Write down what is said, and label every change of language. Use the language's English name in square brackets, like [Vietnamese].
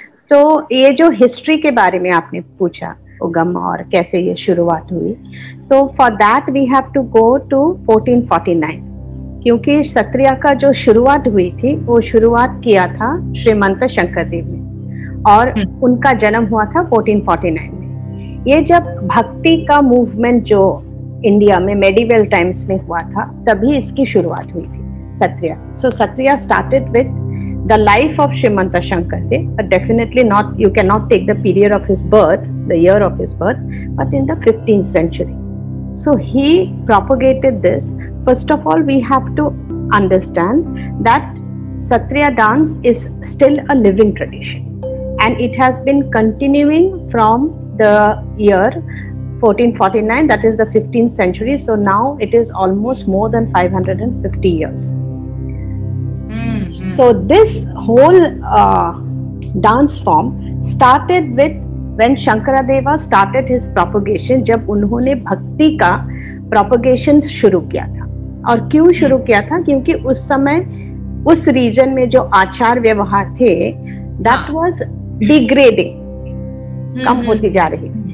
[Hindi] तो ये जो हिस्ट्री के बारे में आपने पूछा, उगम और कैसे ये शुरुआत हुई, तो [English] for that we have to go to [Hindi] 1449, क्योंकि सत्रिया का जो शुरुआत हुई थी वो शुरुआत किया था श्रीमंत शंकरदेव ने और उनका जन्म हुआ था 1449 में. ये जब भक्ति का मूवमेंट जो इंडिया में मेडिवल टाइम्स में हुआ था तभी इसकी शुरुआत हुई थी सत्रिया. [English] So Sattriya started with the life of Srimanta Shankardev, but definitely not, you cannot take the period of his birth, the year of his birth, but in the 15th century. So he propagated this. First of all, we have to understand that Satriya dance is still a living tradition and it has been continuing from the year 1449, that is the 15th century. So now it is almost more than 550 years. So this whole dance form started with when Shankaradeva started his propagation, [Hindi] जब उन्होंने भक्ति का propagation शुरू किया था. और क्यों शुरू किया था? क्योंकि उस समय उस रीजन में जो आचार व्यवहार थे [English] that was degrading, [Hindi] कम होती जा रही.